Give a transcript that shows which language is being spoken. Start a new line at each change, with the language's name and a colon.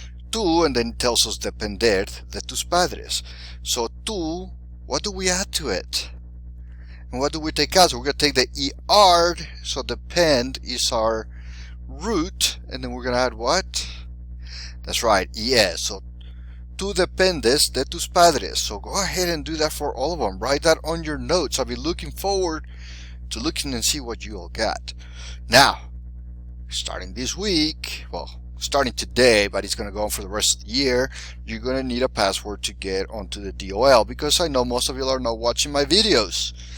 English: tu, and then it tells us
Spanish: depender de tus padres.
English: So tu, what do we add to it? And what do we take out? So we're going to take the ER, so depend is our root, and then we're going to add what? That's right, ES.
Spanish: So tú dependes de tus padres.
English: So go ahead and do that for all of them. Write that on your notes. I'll be looking forward to looking and see what you all got. Now, starting this week, well, starting today, but it's going to go on for the rest of the year, you're going to need a password to get onto the DOL, because I know most of you are not watching my videos.